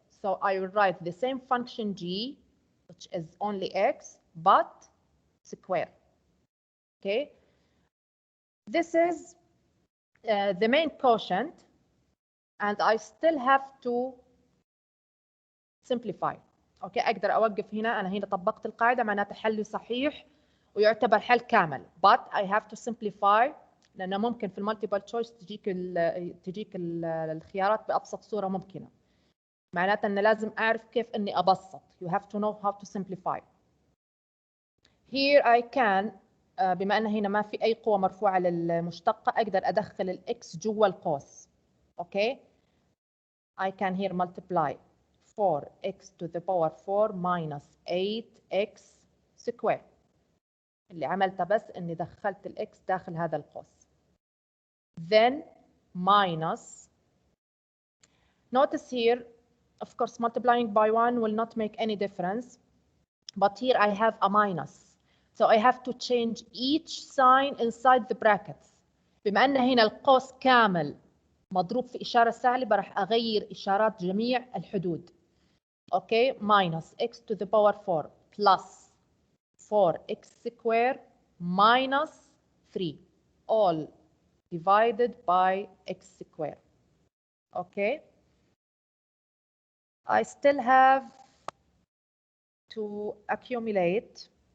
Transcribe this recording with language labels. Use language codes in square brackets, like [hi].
[en] So I will write the same function g, which is only x, but square. Okay, this is the main quotient, and I still have to simplify. [ar] اوكي اقدر اوقف هنا، انا هنا طبقت القاعده معناته حلي صحيح ويعتبر حل كامل، [en] but I have to simplify [ar] لانه ممكن في المالتيبل تشويس تجيك الخيارات بابسط صوره ممكنه. معناته ان لازم اعرف كيف اني ابسط. [en] You have to know how to simplify. Here I can [ar] بما ان هنا ما في اي قوه مرفوعه للمشتقه اقدر ادخل الاكس جوا القوس. [en] Okay I can here multiply 4x to the power 4 minus 8x square. [ar] اللي عملته بس اني دخلت الاكس داخل هذا القوس. [en] Then minus, notice here, of course multiplying by 1 will not make any difference, but here I have a minus, so I have to change each sign inside the brackets. [ar] بما ان هنا القوس كامل مضروب في إشارة سالبة راح أغير إشارات جميع الحدود. [en] Okay, minus x to the power 4 plus 4x square minus 3, all divided by x square. Okay, I still have to accumulate.